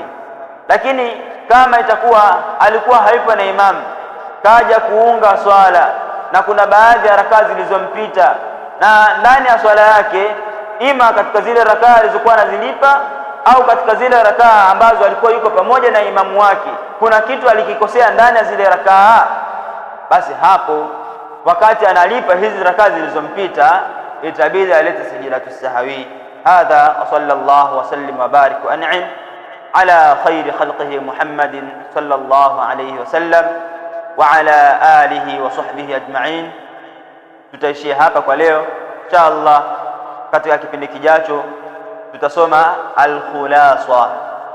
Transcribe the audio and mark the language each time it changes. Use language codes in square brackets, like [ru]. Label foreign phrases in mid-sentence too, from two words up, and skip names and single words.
[sw] Lakini kama itakuwa alikuwa hayupo na imamu, kaja kuunga swala na kuna baadhi ya rakaa zilizompita, na ndani ya swala yake, ima katika zile rakaa alizokuwa anazilipa au katika zile rakaa ambazo alikuwa yuko pamoja na imamu wake, kuna kitu alikikosea ndani ya zile rakaa, basi hapo wakati analipa hizi rakaa zilizompita itabidi alete [ar] سجدة سهو. هذا وصلى الله وسلم وبارك وأنعم على خير خلقه محمد صلى الله عليه وسلم وعلى آله وصحبه أجمعين. [sw] Tutaishia hapa kwa leo [ar] إن شاء الله. [sw] Katika kipindi kijacho tutasoma al-khulasa.